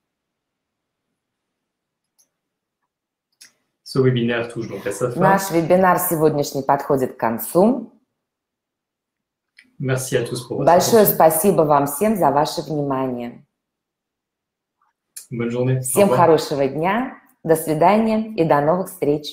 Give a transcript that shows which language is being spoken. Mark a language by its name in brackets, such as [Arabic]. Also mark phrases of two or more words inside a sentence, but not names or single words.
[French] Ce webinaire touche donc à sa fin. [Russian] Наш вебинар сегодняшний подходит к концу. [French] Merci à tous pour votre [Russian] Большое [French] attention. [Russian] спасибо вам всем за ваше внимание. [French] Bonne journée. Au [Russian] Всем [French] revoir. [Russian] хорошего дня, до свидания и до новых встреч.